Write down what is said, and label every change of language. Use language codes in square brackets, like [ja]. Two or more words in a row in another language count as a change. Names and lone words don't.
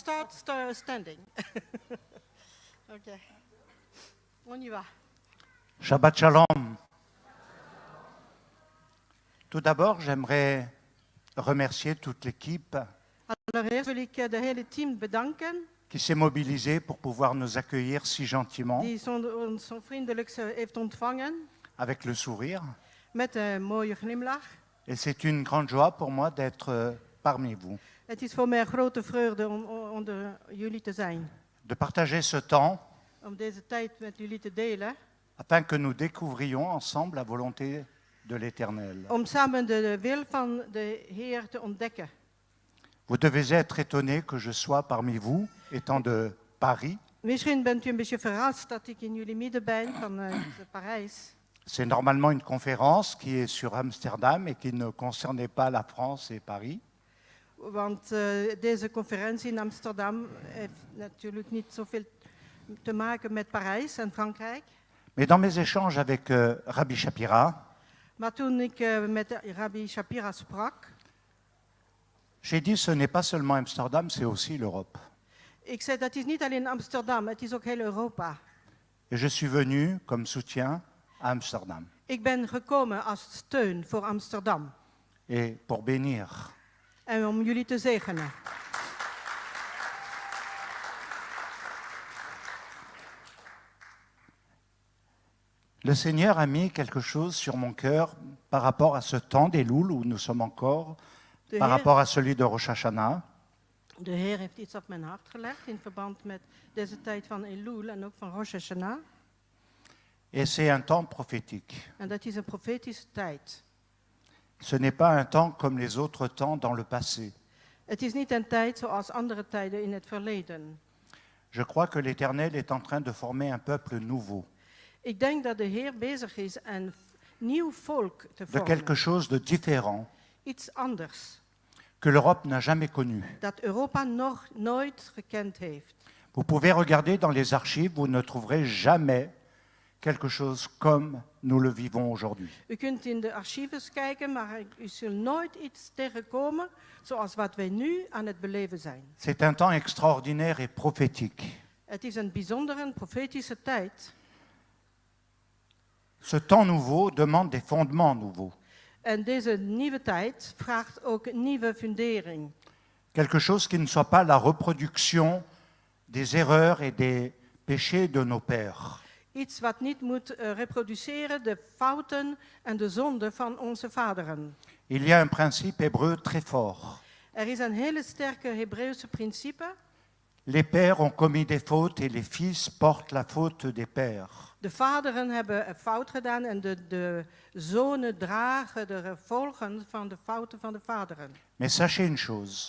[en] start standing. Ok. [fr] On y va. [he] שבת שלום. [fr] Tout d'abord, j'aimerais remercier toute l'équipe [nl] Allereerst wil ik de hele team bedanken [fr] qui s'est mobilisée pour pouvoir nous accueillir si gentiment, [nl] die ons zo vriendelijk heeft ontvangen [fr] avec le sourire. [nl] met een mooie glimlach. [fr] Et c'est une grande joie pour moi d'être parmi vous, [nl] Het is voor mij een grote vreugde om onder jullie te zijn. [fr] de partager ce temps [nl] Om deze tijd met jullie te delen. [fr] afin que nous découvrions ensemble la volonté de l'Éternel. [nl] Om samen de wil van de Heer te ontdekken. [fr] Vous devez être étonné que je sois parmi vous, étant de Paris. [nl] Misschien bent u een beetje verrast dat ik in jullie midden ben van Parijs. [fr] C'est normalement une conférence qui est sur Amsterdam et qui ne concernait pas la France et Paris. [nl] Want deze conferentie in Amsterdam heeft natuurlijk niet zoveel te maken met Parijs en Frankrijk. [fr] Mais dans mes échanges avec Rabbi Shapira, [nl] Maar toen ik met Rabbi Shapira sprak, [fr] j'ai dit ce n'est pas seulement Amsterdam, c'est aussi l'Europe. [nl] ik zei dat is niet alleen Amsterdam, het is ook heel Europa. [fr] Et je suis venu comme soutien à Amsterdam [nl] Ik ben gekomen als steun voor Amsterdam [fr] et pour bénir. [nl] en om jullie te zegenen. [fr] Le Seigneur a mis quelque chose sur mon cœur par rapport à ce temps des Louls où nous sommes encore, [nl] De [fr] par [nl] Heer, [fr] rapport à celui de Rosh Hashanah. [nl] de Heer heeft iets op mijn hart gelegd in verband met deze tijd van Elul en ook van Rosh Hashanah. [fr] Et c'est un temps prophétique. [nl] En dat is een profetische tijd. [fr] Ce n'est pas un temps comme les autres temps dans le passé. [nl] Het is niet een tijd zoals andere tijden in het verleden. [fr] Je crois que l'Éternel est en train de former un peuple nouveau, [nl] Ik denk dat de Heer bezig is een nieuw volk te [fr] de [nl] vormen. [fr] quelque chose de différent [nl] Iets anders. [fr] que l'Europe n'a jamais connu. [nl] Dat Europa nog nooit gekend heeft. [fr] Vous pouvez regarder dans les archives, vous ne trouverez jamais quelque chose comme nous le vivons aujourd'hui. [nl] U kunt in de archieven kijken, maar u zult nooit iets tegenkomen zoals wat wij nu aan het beleven zijn. [fr] C'est un temps extraordinaire et prophétique. [nl] Het is een bijzondere profetische tijd. [fr] Ce temps nouveau demande des fondements nouveaux, [nl] En deze nieuwe tijd vraagt ook een nieuwe fundering. [fr] quelque chose qui ne soit pas la reproduction des erreurs et des péchés de nos pères. [nl] Iets wat niet moet reproduceren de fouten en de zonden van onze vaderen. [fr] Il y a un principe hébreu très fort. [nl] Er is een hele sterke Hebreeuwse principe. [fr] Les pères ont commis des fautes et les fils portent la faute des pères. [nl] De vaderen hebben een fout gedaan en de zonen dragen de gevolgen van de fouten van de vaderen. [fr] Mais sachez une chose,